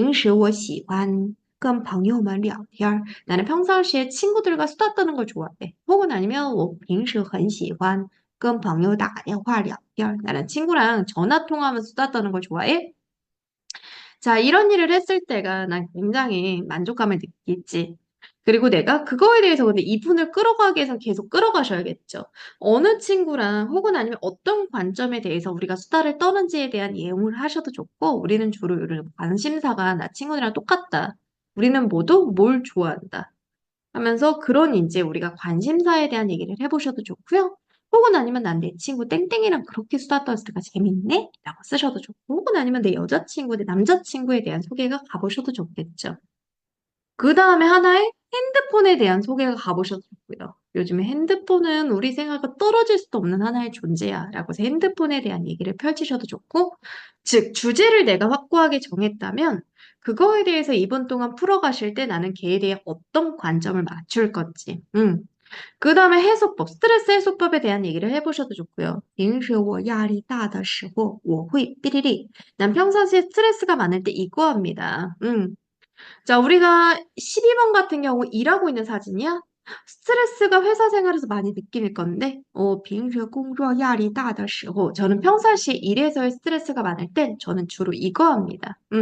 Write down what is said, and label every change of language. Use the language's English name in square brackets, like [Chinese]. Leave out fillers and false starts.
[Chinese] 我觉得做自己喜欢的事情是最幸福的。平时我喜欢跟朋友们聊天儿. [Korean] 나는 평상시에 친구들과 수다 떠는 걸 좋아해. 혹은 아니면 [Chinese] 我平时很喜欢跟朋友打电话聊天儿. [Korean] 나는 친구랑 전화 통화하면서 수다 떠는 걸 좋아해. 자, 이런 일을 했을 때가 난 굉장히 만족감을 느끼지. 그리고 내가 그거에 대해서 근데 이분을 끌어가기 위해서 계속 끌어가셔야겠죠. 어느 친구랑 혹은 아니면 어떤 관점에 대해서 우리가 수다를 떠는지에 대한 예용을 하셔도 좋고, 우리는 주로 이런 관심사가 나 친구들이랑 똑같다. 우리는 모두 뭘 좋아한다. 하면서 그런 이제 우리가 관심사에 대한 얘기를 해보셔도 좋고요. 혹은 아니면 난 내 친구 땡땡이랑 그렇게 수다 떨었을 때가 재밌네? 라고 쓰셔도 좋고, 혹은 아니면 내 여자친구, 내 남자친구에 대한 소개가 가보셔도 좋겠죠. 그 다음에 하나의 핸드폰에 대한 소개가 가보셔도 좋고요. 요즘에 핸드폰은 우리 생활과 떨어질 수도 없는 하나의 존재야. 라고 해서 핸드폰에 대한 얘기를 펼치셔도 좋고, 즉, 주제를 내가 확고하게 정했다면, 그거에 대해서 이번 동안 풀어가실 때 나는 걔에 대해 어떤 관점을 맞출 건지. 그 다음에 해소법, 스트레스 해소법에 대한 얘기를 해보셔도 좋고요. [Chinese] 平时我压力大的时候，我会삐리리. [Korean] 난 평상시에 스트레스가 많을 때 이거 합니다. 자, 우리가 12번 같은 경우 일하고 있는 사진이야? 스트레스가 회사 생활에서 많이 느낄 건데, [Chinese] 平时工作压力大的时候, [Korean] 저는 평상시 일에서의 스트레스가 많을 땐 저는 주로 이거 합니다.